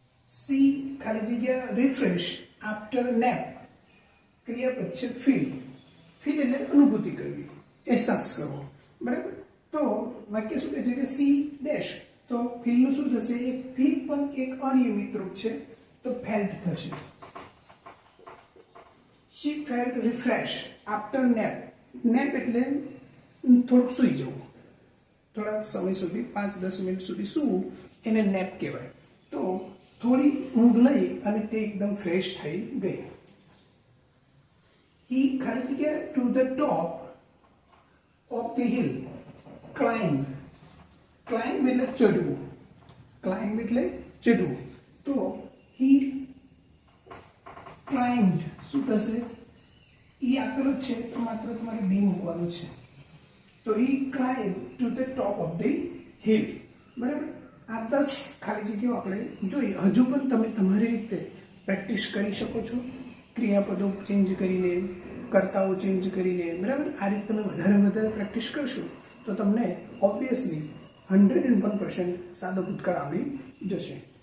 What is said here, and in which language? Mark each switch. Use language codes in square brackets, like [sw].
[gu] C ખાલી જગ્યા [en] Refresh after nap. [gu] ક્રિયાપદ છે ફીલ. ફીલ એટલે અનુભૂતિ કરવી, અહેસાસ કરવો, બરાબર? તો વાક્ય શું કહે છે કે સી ડેશ. તો ફીલનું શું થશે? એક ફીલ પણ એક અનિયમિત રૂપ છે તો ફેલ્ટ થશે. [en] She felt refreshed after nap. [gu] Nap એટલે થોડુંક સૂઈ જવું, થોડા સમય સુધી, 5-10 મિનિટ સુધી સૂવું એને નેપ કહેવાય. તો થોડી ઊંઘ લઈ અને તે એકદમ ફ્રેશ થઈ ગઈ. [en] He [gu] ખાલી જગ્યા [en] to the top of the hill climbed. [gu] Climb એટલે ચડવું, climb એટલે ચડવું. તો [en] he climbed [gu] શું થશે એ આપેલો છે તો માત્ર તમારે બી મૂકવાનું છે. [en] તો he climbed to the top of the hill. [gu] બરાબર. આ 10 ખાલી જગ્યાઓ આપણે જોઈએ. હજુ પણ તમે તમારી રીતે પ્રેક્ટિસ કરી શકો છો, ક્રિયાપદો ચેન્જ કરીને, કર્તાઓ ચેન્જ કરીને. બરાબર. આ રીતે તમે વધારે પ્રેક્ટિસ કરશો તો તમને ઓબ્વિયસલી 101% સાદો ભૂતકાળ આવડી જશે.